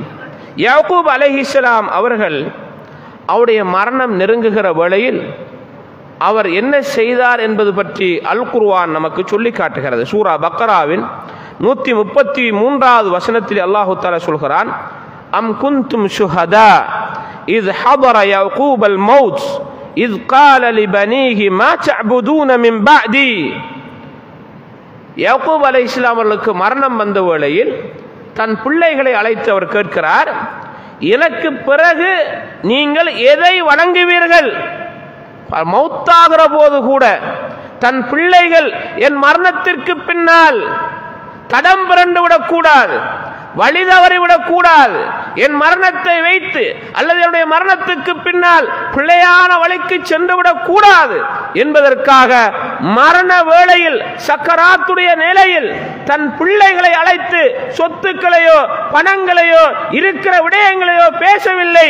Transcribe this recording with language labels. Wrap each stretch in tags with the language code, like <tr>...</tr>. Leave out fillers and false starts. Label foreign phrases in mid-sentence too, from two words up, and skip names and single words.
<ta>யாக்கூப் அலைஹிஸ்ஸலாம் அவர்கள் அவருடைய மரணம் நெருங்குகிற வேளையில் அவர் என்ன செய்தார் என்பது பற்றி அல் குர்ஆன் நமக்கு சொல்லி காட்டுகிறது. சூரா பக்ராவின் 133வது வசனத்தில் அல்லாஹ் தஆலா சொல்கிறான்,</ta> <ar>أم كنتم شهداء إذ حضر يعقوب الموت إذ قال لبنيه ما تعبدون من بعدي.</ar> <ta>யாக்கூப் அலைஹிஸ்ஸலாம் அவர்களுக்கு மரணம் வந்த வேளையில் தன் பிள்ளைகளை அழைத்து அவர் கேட்கிறார், எனக்கு பிறகு நீங்கள் எதை வணங்குவீர்கள்? மௌத்தாகிற போது கூட தன் பிள்ளைகள் என் மரணத்திற்கு பின்னால் தடம் புரண்டு விடக்கூடாது, வழி தவறிவிடக் கூடாது, என் மரணத்தை வைத்து அல்லது என்னுடைய மரணத்துக்கு பின்னால் பிழையான வழிக்கு சென்று விடக் கூடாது என்பதற்காக மரண வேளையில், சக்கராத்துடைய நிலையில் தன் பிள்ளைகளை அழைத்து சொத்துக்களையோ பணங்களையோ இருக்கிற விடயங்களையோ பேசவில்லை.</ta>